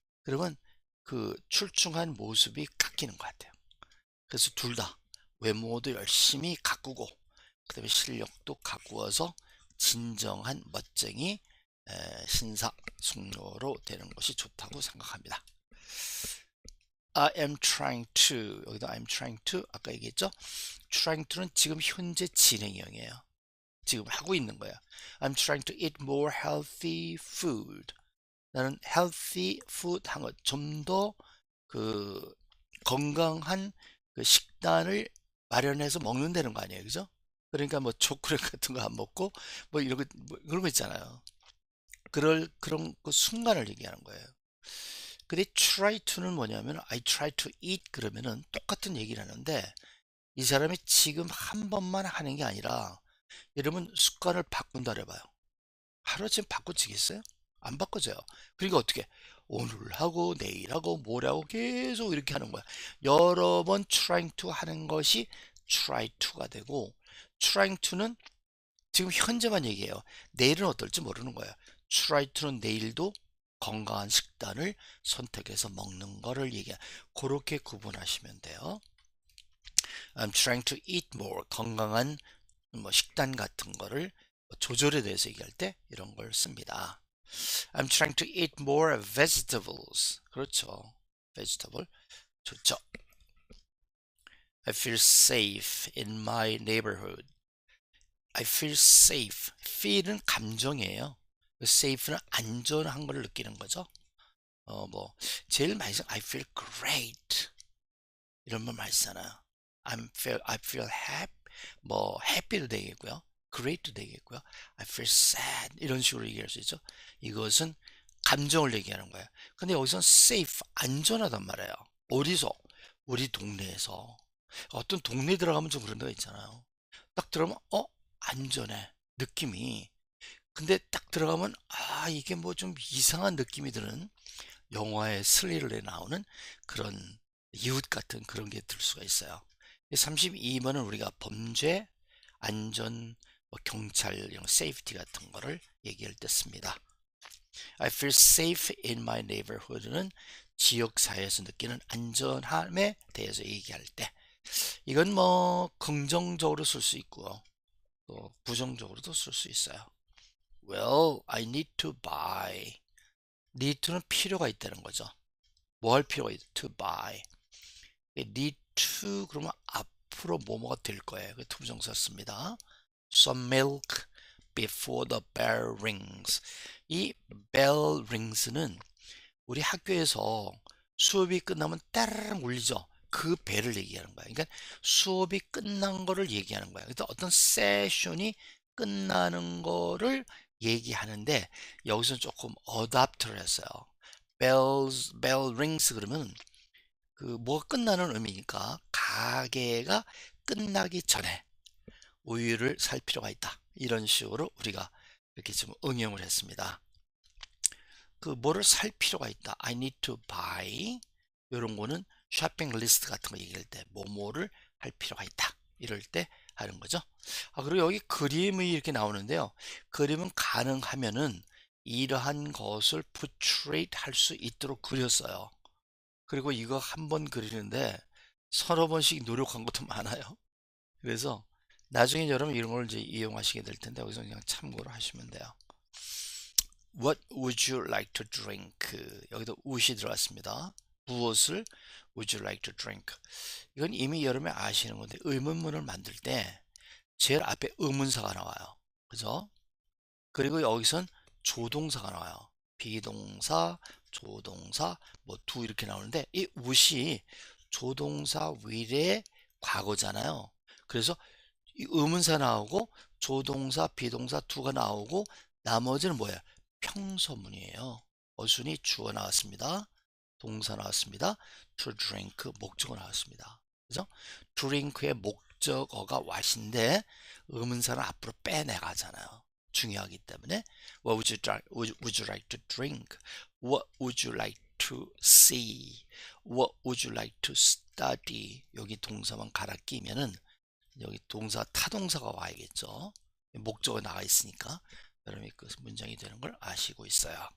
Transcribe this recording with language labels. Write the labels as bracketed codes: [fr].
[ko] 그러면 그 출중한 모습이 깎이는 것 같아요. 그래서 둘 다 외모도 열심히 가꾸고 그다음에 실력도 가꾸어서 진정한 멋쟁이 신사숙녀로 되는 것이 좋다고 생각합니다. [en] I am trying to [ko] 여기도 [en] I'm trying to [ko] 아까 얘기했죠? trying to는 지금 현재 진행형이에요. 지금 하고 있는 거야. [en] I'm trying to eat more healthy food. [ko] 나는 healthy food 한 것, 좀 더 그 건강한 그 식단을 마련해서 먹는다는 거 아니에요, 그죠? 그러니까 뭐 초콜릿 같은 거 안 먹고 뭐 이런 거 뭐 그런 거 있잖아요. 그런 그 순간을 얘기하는 거예요. 근데 try to는 뭐냐면 [en] I try to eat [ko] 그러면은 똑같은 얘기를 하는데 이 사람이 지금 한 번만 하는 게 아니라 여러분 습관을 바꾼다 해봐요. 하루아침에 바꿔지겠어요? 안 바꿔져요. 그러니까 어떻게 오늘 하고 내일 하고 모레 하고 계속 이렇게 하는 거야. 여러 번 trying to 하는 것이 try to가 되고 trying to는 지금 현재만 얘기해요. 내일은 어떨지 모르는 거예요. try to는 내일도 건강한 식단을 선택해서 먹는 거를 얘기해. 그렇게 구분하시면 돼요. [en] I'm trying to eat more. [ko] 건강한 뭐 식단 같은 거를 조절에 대해서 얘기할 때 이런 걸 씁니다. [en] I'm trying to eat more vegetables. [ko] 그렇죠. vegetable. 좋죠. [en] I feel safe in my neighborhood. I feel safe. [ko] feel은 감정이에요. safe는 안전한 걸 느끼는 거죠. 뭐 제일 많이 써 [en] I feel great [ko] 이런 말 많이 쓰잖아요. [en] I feel happy [ko] 뭐 [en] happy도 [ko] 되겠고요. great도 되겠고요. [en] I feel sad [ko] 이런 식으로 얘기할 수 있죠. 이것은 감정을 얘기하는 거예요. 근데 여기서 safe 안전하단 말이에요. 어디서? 우리 동네에서 어떤 동네 들어가면 좀 그런 데가 있잖아요. 딱 들어가면 안전해 느낌이. 근데 딱 들어가면 이게 뭐 좀 이상한 느낌이 드는 영화의 스릴에 나오는 그런 이웃 같은 그런 게 들 수가 있어요. 32번은 우리가 범죄, 안전, 뭐 경찰, 이런 세이프티 같은 거를 얘기할 때 씁니다. [en] I feel safe in my neighborhood [ko] 는 지역사회에서 느끼는 안전함에 대해서 얘기할 때 이건 뭐 긍정적으로 쓸 수 있고요. 또 부정적으로도 쓸 수 있어요. [en] Well, I need to buy. [ko] need to는 필요가 있다는 거죠. 뭐 할 필요가 있다. to buy. need to 그러면 앞으로 뭐뭐가 될 거예요. 그 투부정사 씁니다. [en] Some milk before the bell rings. [ko] 이 bell rings는 우리 학교에서 수업이 끝나면 따르릉 울리죠. 그 벨을 얘기하는 거야. 그러니까 수업이 끝난 거를 얘기하는 거야. 그래서 어떤 세션이 끝나는 거를 얘기하는데 여기서 조금 어답트를 했어요. bell rings 그러면 그 뭐가 끝나는 의미니까 가게가 끝나기 전에 우유를 살 필요가 있다. 이런 식으로 우리가 이렇게 좀 응용을 했습니다. 그 뭐를 살 필요가 있다. [en] I need to buy. [ko] 이런 거는 쇼핑 리스트 같은 거 얘기할 때 뭐뭐를 할 필요가 있다. 이럴 때 하는 거죠. 그리고 여기 그림이 이렇게 나오는데요. 그림은 가능하면은 이러한 것을 portray 할 수 있도록 그렸어요. 그리고 이거 한 번 그리는데 서너 번씩 노력한 것도 많아요. 그래서 나중에 여러분 이런 걸 이제 이용하시게 될 텐데 여기서 그냥 참고로 하시면 돼요. [en] What would you like to drink? [ko] 여기도 woulds이 들어갔습니다. 무엇을 [en] would you like to drink? [ko] 이건 이미 여러분이 아시는 건데 의문문을 만들 때 제일 앞에 의문사가 나와요. 그죠? 그리고 여기선 조동사가 나와요. 비동사, 조동사, 뭐 두 이렇게 나오는데 이 would이 조동사 will의 과거잖아요. 그래서 이 의문사 나오고 조동사, 비동사 두가 나오고 나머지는 뭐예요? 평서문이에요. 어순이 주어 나왔습니다. 동사 나왔습니다. to drink 목적어 나왔습니다. 그죠? drink의 목적어가 what인데 의문사는 앞으로 빼내가잖아요. 중요하기 때문에 [en] what would you like, would you like to drink? What would you like to see? What would you like to study? [ko] 여기 동사만 갈아 끼면은 여기 동사 타동사가 와야겠죠. 목적어 나가 있으니까 여러분이 그 문장이 되는 걸 아시고 있어요.